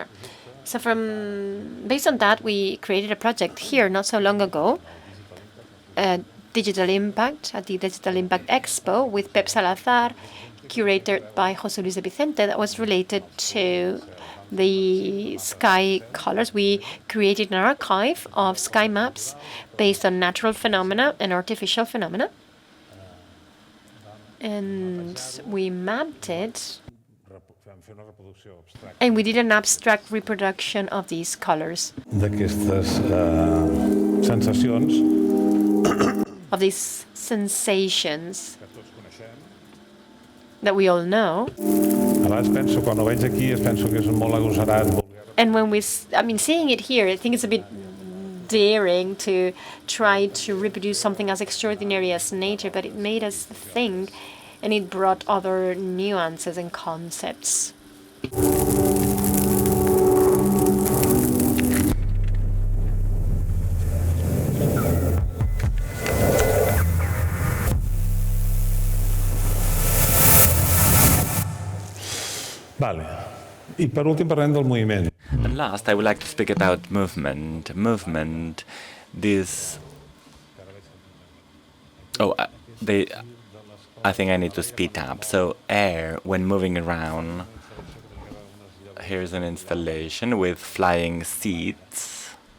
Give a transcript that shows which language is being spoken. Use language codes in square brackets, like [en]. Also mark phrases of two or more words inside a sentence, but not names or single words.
[en] So based on that, we created a project here not so long ago, Digital Impact, at the Digital Impact Expo with Pep Salazar curated by José Luis de Vicente that was related to the sky colors. We created an archive of sky maps based on natural phenomena and artificial phenomena. And we mapped it, and we did an abstract reproduction of these colors, [ca] d'aquestes sensacions [en] of these sensations that we all know. [ca] a vegades penso, quan ho veig aquí, penso que és molt agosarat. [en] And when seeing it here, I think it's a bit daring to try to reproduce something as extraordinary as nature, but it made us think, and it brought other nuances and concepts. [ca] Vale. I per últim parlem del moviment. [en] And last, I would like to speak about movement. Movement, this... Oh, I think I need to speed up. So air, when moving around, here's an installation with flying seats.